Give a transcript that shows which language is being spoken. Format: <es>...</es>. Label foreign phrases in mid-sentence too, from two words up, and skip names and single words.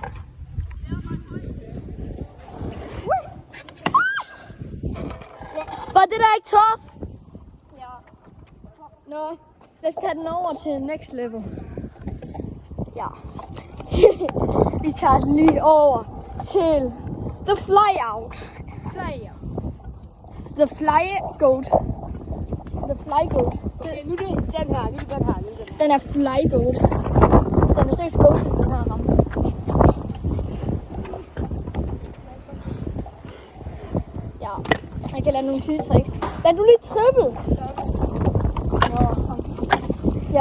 <da>Var det der ikke tough? Ja. Nå, lad os tage den over til</da> <en>next level.</en> <da>Ja. Vi tager den lige over til</da> <en>the flyout. The fly goat. The fly goat.</en> <da>Okay, nu er det den her. Den er</da> <en>fly goat.</en> <da>Den er seriøst goat, den her ramme. Ja, man kan lade nogle syge tricks. Lad du lige triple. Ja.</da>